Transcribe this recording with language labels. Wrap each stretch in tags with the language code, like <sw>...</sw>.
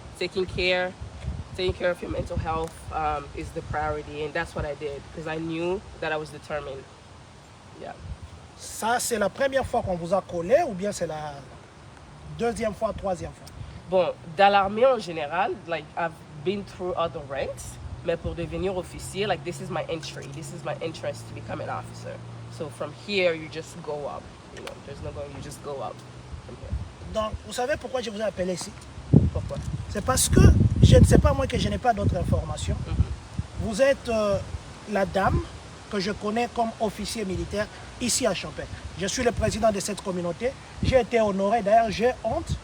<en>taking care of your mental health is the priority, and that's what I did because I knew that I was determined. Yeah.</en> <fr>Ça, c'est la première fois qu'on vous a collé ou bien c'est la deuxième fois, troisième fois? Bon, dans l'armée en général,</fr> <en>like I've been through other ranks,</en> <fr>mais pour devenir officier,</fr> <en>like this is my entry. This is my entrance to become an officer. So from here, you just go up. You know, there's no going, you just go up from here.</en> <fr>Donc, vous savez pourquoi je vous ai appelé ici? Pourquoi? C'est parce que, je ne sais pas moi que je n'ai pas d'autres informations. Vous êtes la dame que je connais comme officier militaire ici à Champagne. Je suis le président de cette communauté. J'ai été honoré, d'ailleurs j'ai honte.</fr>